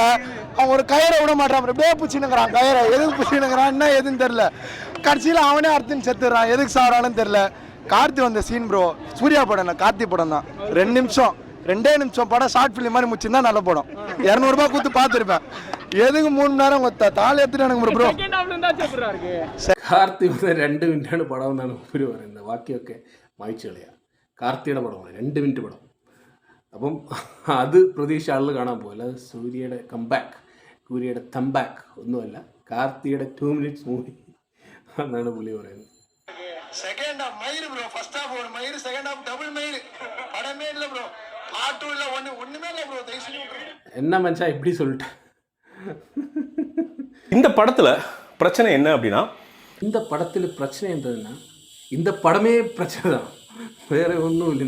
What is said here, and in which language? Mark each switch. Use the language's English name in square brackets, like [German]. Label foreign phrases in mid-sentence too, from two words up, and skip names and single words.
[Tamil] அவன் ஒரு கயிறை விட மாட்டான், அப்படியே பிடிச்சினுங்கிறான் கயிறை. எதுக்கு பிடிச்சினுங்கிறான் என்ன எதுன்னு தெரில. கடைசியில் அவனே அர்த்தம் செத்துறான், எதுக்கு சாரான்னு தெரில. கார்த்தி வந்த சீன் ப்ரோ, சூர்யா படம் இல்லை கார்த்தி படம் தான். 2 நிமிஷம் படம் [English] short film [Tamil] மாதிரி முடிச்சிருந்தா நல்ல படம். 200 ரூபாய் கொடுத்து பார்த்துருப்பேன். எதுக்கு 3 மணி நேரம் தாலி எடுத்துட்டு ப்ரோ. [Malayalam] കാർത്തി 2 മിനിറ്റാണ് പടം എന്നാണ് ഇവർ പറയുന്നത്. ബാക്കിയൊക്കെ മായ്ച്ചു കളയാം. കാർത്തിയുടെ പടമാണ് 2 മിനിറ്റ് പടം. അപ്പം അത് പ്രതീക്ഷ ആളുകൾ കാണാൻ പോകില്ല. അത് സൂര്യയുടെ കംബാക്ക്, സൂര്യയുടെ തംബാക്ക് ഒന്നുമല്ല, കാർത്തിയുടെ [English] 2 minutes movie [Malayalam] എന്നാണ് പുള്ളി പറയുന്നത്. [English] second half [Tamil] மயிர் ப்ரோ, [English] first half [Tamil] ஒரு மயிர், [English] second half [Tamil] டபுள் மயிர். படமே இல்ல ப்ரோ, பார்ட் 2 இல்ல, ஒண்ணுமே இல்ல ப்ரோ. என்ன மனுஷா இப்படி சொல்லிட்டேன். இந்த படத்துல பிரச்சனை என்ன அப்படின்னா, இந்த படத்தில் பிரச்சனை என்னதுன்னா, இந்த படமே பிரச்சனை தான், வேற ஒன்றும் இல்லை.